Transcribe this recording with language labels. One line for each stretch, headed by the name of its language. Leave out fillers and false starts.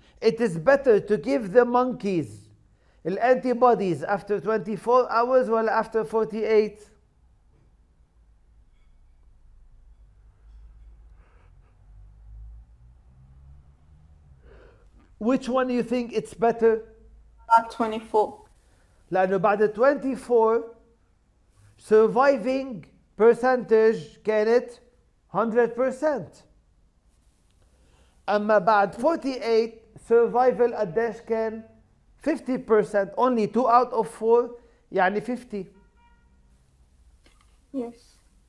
English: It is better to give the monkeys the antibodies after 24 hours or after 48? Which one do you think it's better? About 24.
Arabic: لأنه بعد 24
English: surviving percentage
Arabic: كانت 100%. أما بعد 48 survival قديش كان 50%.
English: only 2 out of 4 يعني 50. Yes.